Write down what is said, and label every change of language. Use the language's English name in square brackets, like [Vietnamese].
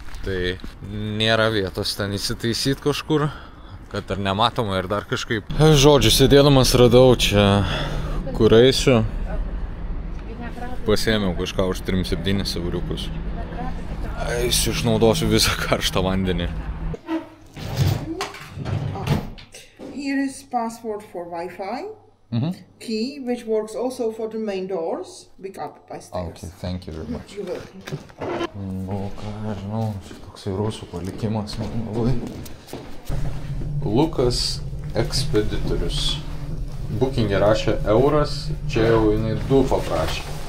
[Lithuanian] Tai nėra vietos ten įsitaisyt kažkur, kad ar nematoma ir dar kažkaip. Žodžiu, sėdėdamas radau čia, kur eisiu. Pasiėmiau kažką už 3-7 euriukus. Eisiu, išnaudosiu visą karštą vandenį. [English] Here is password for Wi-Fi. Key, which works also for the main doors. Pick up by stairs. Okay, thank you very much. You're welcome. [Lithuanian] Nu, ką, žinau, šitoksai rusų palikimas man labai. Lukas Ekspeditorius. Booking'e rašė euras, čia jau jinai 2 paprašė.